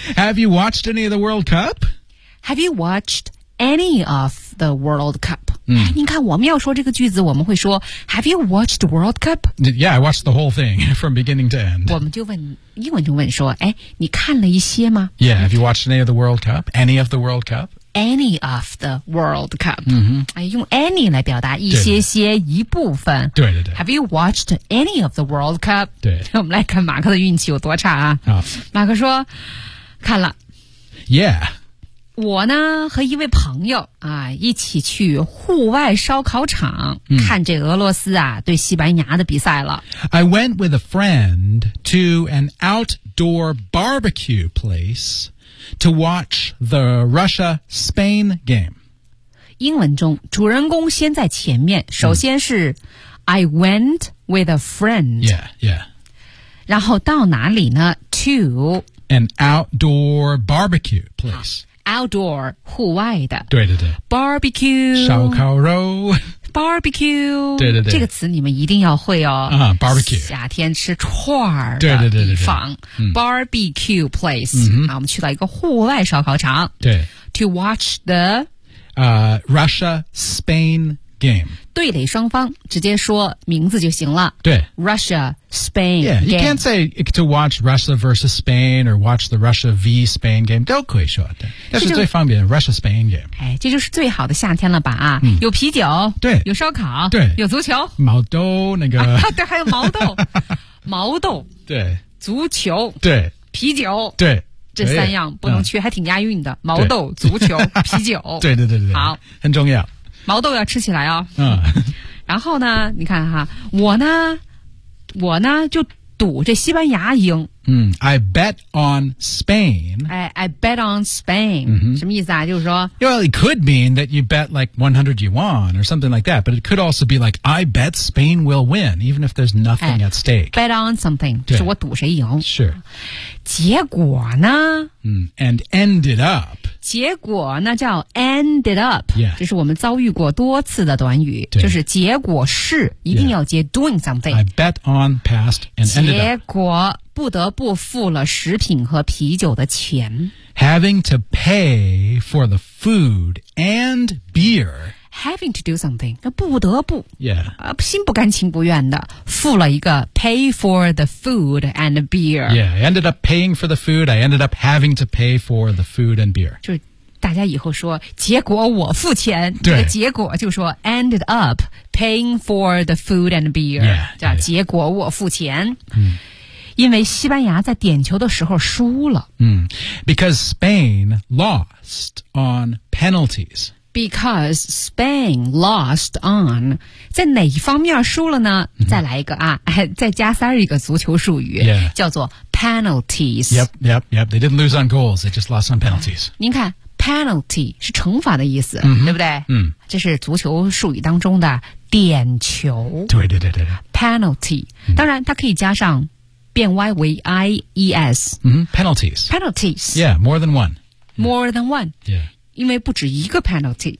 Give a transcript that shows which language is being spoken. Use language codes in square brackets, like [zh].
[en] Have you watched any of the World Cup? Have you watched any of the World Cup? [zh] 您看我们要说这个句子我们会说 [en] Have you watched the World Cup? Yeah, I watched the whole thing from beginning to end. [zh] 我们就问英文就问说哎，你看了一些吗 [en] Yeah, have you watched any of the World Cup? Any of the World Cup? Any of the World Cup、用 any 来表达一些些一部分 [zh] 对对对 [en] Have you watched any of the World Cup? [zh] 对我们来看马克的运气有多差啊马克说看了 [en] Yeah [zh] 我呢和一位朋友啊一起去户外烧烤场、看这俄罗斯啊对西班牙的比赛了。 [en] I went with a friend to an outdoor barbecue place to watch the Russia-Spain game. [zh] 英文中主人公先在前面首先是、 [en] I went with a friend. Yeah, yeah. [zh] 然后到哪里呢 to [en] an outdoor barbecue place. Outdoor, 户外的。 [zh] 对对对。 [en] Barbecue, [zh] 烧烤肉。 [en] Barbecue, [zh] 对对对。这个词你们一定要会哦。 [en] Barbecue。 [zh] 夏天吃串儿的地方。对对对对 [en] 对。Barbecue place,、啊、 [zh] 我们去到一个户外烧烤场。对。 [en] To watch the,、 Russia-Spain game. [zh] 对垒双方直接说名字就行了。对。 [en] Russia-Spain Yeah, you can't say to watch Russia versus Spain or watch the Russia v Spain game. [zh] 都可以说的。这是最方便的 [en] Russia-Spain game. [zh] 哎，这就是最好的夏天了吧啊。有啤酒。对。有烧烤。对。有足球。毛豆那个。对还有毛豆。毛豆。对。足球。对。啤酒。对。这三样不能缺、还挺押韵的。毛豆、足球、啤酒。对对对对。好。很重要。毛豆要吃起来哦。然后呢你看哈我呢就赌这西班牙赢。 [en] I bet on Spain. I bet on Spain.、 [zh] 什么意思啊就是说。 [en] Well, it could mean that you bet like 100 yuan or something like that, but it could also be like, I bet Spain will win, even if there's nothing at stake. Bet on something, [zh] 就是我赌谁赢。 [en] Sure. [zh] 结果呢、 [en] And ended up. [zh] 结果那叫 ended up、 [en] yeah. [zh] 这是我们遭遇过多次的短语就是结果是一定要接、yeah. [en] doing something I bet on passed and ended up [zh] 结果不得不付了食品和啤酒的钱 [en] having to pay for the food and beer having to do something [zh] 那不得不、 [en] yeah. [zh] 心不甘情不愿的付了一个 [en] pay for the food and beer yeah I ended up paying for the food I ended up having to pay for the food and beer [zh] 就大家以后说结果我付钱对、这个、结果就说 [en] ended up paying for the food and beer yeah, yeah. [zh] 结果我付钱、嗯、因为西班牙在点球的时候输了、 [en] Because Spain lost on penalties Because Spain lost on [zh] 在哪一方面输了呢、 [en] mm-hmm. [zh] 再来一个啊再加三一个足球术语、 [en] yeah. [zh] 叫做 penalties [en] Yep, yep, yep They didn't lose on goals They just lost on penalties [zh] 您看 penalty 是惩罚的意思、 [en] mm-hmm. [zh] 对不对、 [en] mm-hmm. [zh] 这是足球术语当中的点球对对对对 penalty、mm-hmm. 当然它可以加上变 Y 为 IES、 [en] mm-hmm. penalties penalties Yeah, more than one More than one Yeah [zh] 因为不止一个 penalty